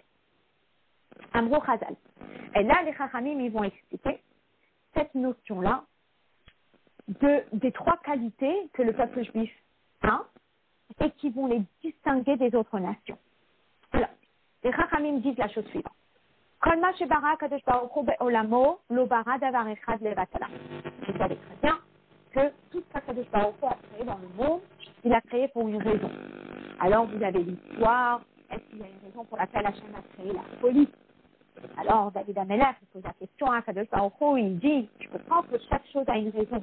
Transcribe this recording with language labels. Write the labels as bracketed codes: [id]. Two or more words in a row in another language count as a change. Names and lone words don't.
[he] אמרו חז"ל. [fr] Et là, les Chachamim, ils vont expliquer cette notion-là des 3 qualités que le peuple juif a et qui vont les distinguer des autres nations. Alors, les Chachamim disent la chose suivante. [he] כל מה שברא קדוש ברוך הוא בעולמו לא ברא דבר אחד לבטלה. [fr] Vous savez très bien que tout ce qu' [he] הקדוש ברוך הוא [fr] a créé dans le monde, il a créé pour une raison. Alors, vous avez l'histoire. Est-ce qu'il y a une raison pour laquelle Hachem a créé la folie? Alors, David Amelech, il pose la question à [he] קדוש ברוך הוא, [fr] il dit, je comprends que chaque chose a une raison.